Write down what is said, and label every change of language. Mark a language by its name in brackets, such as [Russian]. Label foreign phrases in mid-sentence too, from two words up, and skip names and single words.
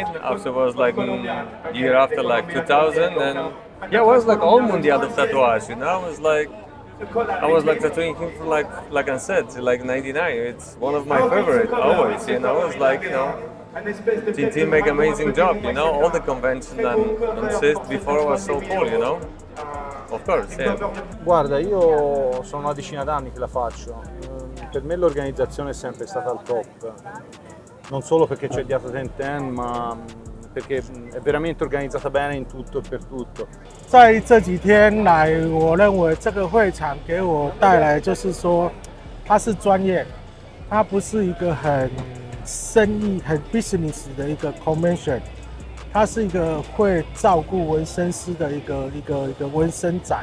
[English] After was like year after like 2000, and yeah, it was like all Mundial of Tatuage, you know. I was like tattooing him for like I said, like '99. It's one of my favorite always, you know. It's like, you know, Tintin make amazing job, you know. All the convention and CIST before was so cool, you know. Of course, yeah. [Italian] Guarda, io sono una decina d'anni che la faccio. Per me l'organizzazione è sempre stata al top. Non solo perché c'è dietro Tintin, ma perché è veramente organizzata bene in tutto e per tutto. [Chinese] 在这几天来，我认为这个会场给我带来就是说，它是专业，它不是一个很生意、很 business 的一个 convention， 它是一个会照顾纹身师的一个纹身展。